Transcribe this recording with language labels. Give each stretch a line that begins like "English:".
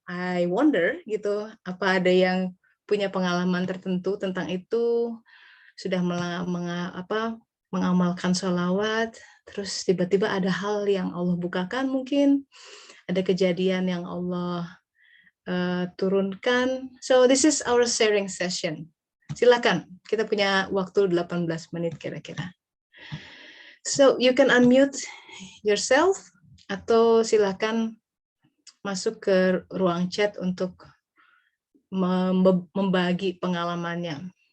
English: I wonder
Indonesian: gitu, apa ada yang punya pengalaman tertentu tentang itu, sudah mengamalkan solawat, terus tiba-tiba ada hal yang Allah bukakan, mungkin ada kejadian yang Allah turunkan.
English: So this is our sharing session.
Indonesian: Silakan, kita punya waktu 18 menit kira-kira.
English: So you can unmute yourself
Indonesian: atau silakan masuk ke ruang chat untuk membagi pengalamannya.